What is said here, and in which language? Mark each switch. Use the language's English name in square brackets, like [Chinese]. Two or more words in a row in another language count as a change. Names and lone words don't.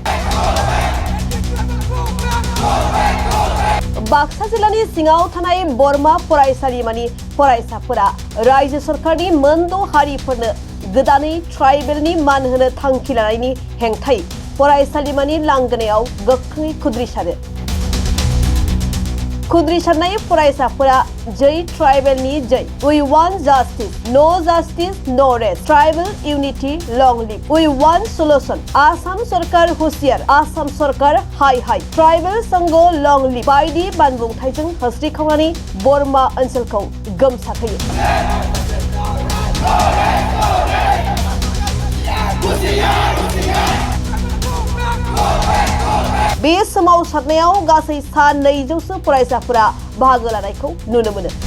[Bodo] बाक्सा जिल्लानि सिङाव थानाय बरमा फरायसालिमानि फरायसाफोरा रायजो सरकारनि मोनद' हारिफोरनो गोदानै ट्राइबेलनि मान होनो थांखि लानायनि हेंथायै फरायसालिमानि लांगोनायाव गोख्रै खुद्रि सारो खुद्रि सारनाय फरायसाफोरा जै ट्राइबेलनि जै [English] we want justice no rest tribal unity long live we want solution [Assamese] অসম চৰকাৰ হুচিয়াৰ অসম চৰকাৰ হায় হায় [Bodo] ट्राइबल संघ [English] long live [Bodo] बायदि बानबुंथाइजों होस्रिखावनानै बरमा ओनसोलखौ गोमसारहोयो बे सोमावसारनायाव गासै सा 200 फरायसाफोरा बाहागो लानायखौ नुनो मोनो